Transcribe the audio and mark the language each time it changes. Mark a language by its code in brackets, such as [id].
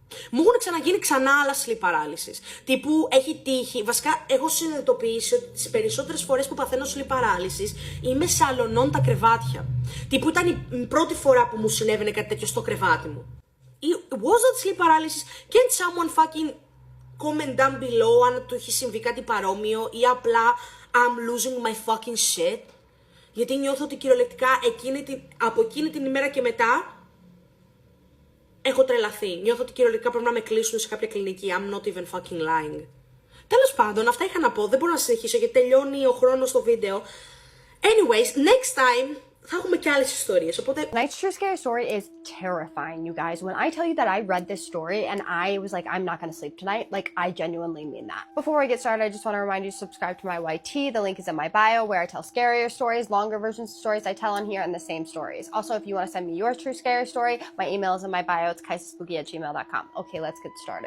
[el] Μου έχουν ξαναγίνει ξανά άλλα sleep paralysis. Τύπου έχει τύχει. Βασικά, έχω συνειδητοποιήσει ότι τις περισσότερες φορές που παθαίνω sleep paralysis είμαι σαλωνών τα κρεβάτια. Τύπου ήταν η πρώτη φορά που μου συνέβαινε κάτι τέτοιο στο κρεβάτι μου. [en] Was that sleep paralysis? Can someone fucking comment down below [el] αν του έχει συμβεί κάτι παρόμοιο ή απλά [en] I'm losing my fucking shit? [el] Γιατί νιώθω ότι κυριολεκτικά από εκείνη την ημέρα και μετά έχω τρελαθεί. Νιώθω ότι κυριολεκτικά πρέπει να με κλείσουν σε κάποια κλινική. [en] I'm not even fucking lying. [el] Τέλος πάντων, αυτά είχα να πω. Δεν μπορώ να συνεχίσω γιατί τελειώνει ο χρόνος στο βίντεο. [en] Anyways, next time [el] θα έχουμε και άλλες ιστορίες. Οπότε... [en] Tonight's true scary story is terrifying, you guys. When I tell you that I read this story and I was like, I'm not going to sleep tonight, like, I genuinely mean that. Before we get started, I just want to remind you to subscribe to my YT. The link is in my bio where I tell scarier stories, longer versions of stories I tell on here, and the same stories. Also, if you want to send me your true scary story, my email is in my bio. It's kaisespooky@gmail.com. Okay, let's get started.